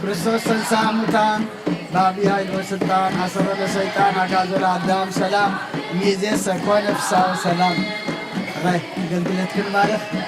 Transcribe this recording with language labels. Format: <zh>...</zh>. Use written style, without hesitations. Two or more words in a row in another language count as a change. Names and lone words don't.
<gez>ክርስቶስ ተንሥአ እሙታን በዐቢይ ኃይል ወሥልጣን አሰሮ ለሰይጣን አግዓዞ ለአዳም ሰላም እምይእዜሰ ኮነ ፍስሐ ወሰላም።</gez> <ti>ራይ አገልግሎትክን ባርክ</ti>